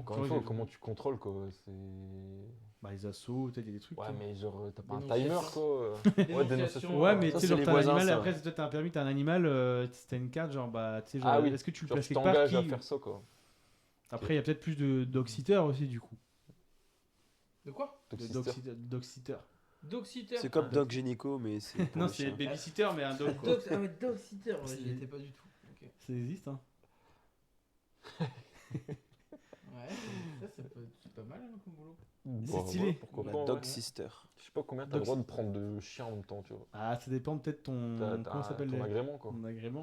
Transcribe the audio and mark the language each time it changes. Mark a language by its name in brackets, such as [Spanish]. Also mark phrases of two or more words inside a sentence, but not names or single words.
[French] encore tu une vois, fois, comment tu contrôles quoi c'est... Bah, les assauts, peut-être il y a des trucs. Ouais, tu vois. mais genre, t'as pas un Dénonciation. timer quoi. Ouais, dénonciation. Ouais, mais Ça, tu sais, c'est genre, les t'as un voisins, animal, ça. après, toi, t'as un permis, t'as un animal, si t'as une carte, genre, bah, tu sais, genre, Ah oui. est-ce que tu le Genre, places tu quelque part t'engages à qui... faire ça quoi. Après, il y a peut-être plus de dog-sitter aussi, du coup. De quoi? De Dog-sitter. dog-sitter. Dog-sitter. C'est comme Ah, Doc Génico, mais c'est. pour Non, les c'est chiens. baby-sitter, mais un dog, quoi. Ah ouais, dog-sitter, ouais, C'est- j'y étais pas du tout. Ok. Ça existe, hein. Ouais, c'est pas mal hein, comme boulot. Bah, stylé. ouais, pourquoi La pas, Dog ouais. Sister. Je sais pas combien t'as Dog le droit de prendre de chiens en même temps, tu vois. Ah, ça dépend peut-être ton... T'as Comment ça s'appelle ton agrément quoi. ton agrément.